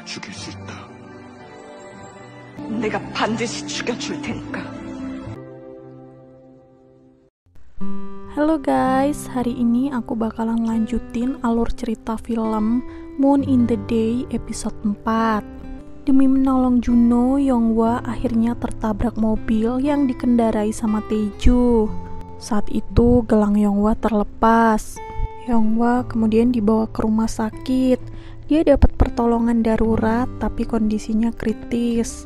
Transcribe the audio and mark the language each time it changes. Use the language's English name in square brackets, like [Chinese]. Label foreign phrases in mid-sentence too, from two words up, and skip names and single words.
[Korean] 죽일 수 있다. 내가 반드시 죽여줄 테니까. [Indonesian] Halo guys, hari ini aku bakalan lanjutin alur cerita film Moon in the Day episode 4. Demi menolong Juno, Yonghwa akhirnya tertabrak mobil yang dikendarai sama Taeju. Saat itu gelang Yonghwa terlepas. Yonghwa kemudian dibawa ke rumah sakit. Dia dapat pertolongan darurat tapi kondisinya kritis.